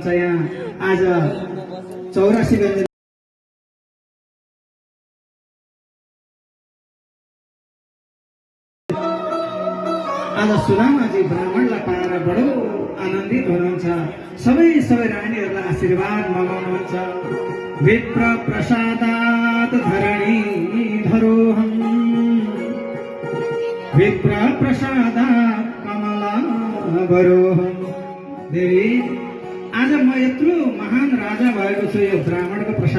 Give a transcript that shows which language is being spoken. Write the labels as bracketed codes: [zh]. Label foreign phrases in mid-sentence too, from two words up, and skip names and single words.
[ne] यहाँ आज 84 गते आज सुदामाजी ब्राह्मणलाई पाएर बडो आनन्दित हुनुहुन्छ। सबै रानीहरूलाई आशीर्वाद मगाउनुहुन्छ। [sa] विप्र प्रसादात् धरणी धरोहम, विप्र प्रसादात् कमला भरोहम। [ne] देवी, आज म यत्रो महान राजा भएको छु, यो ब्राह्मणको प्रसाद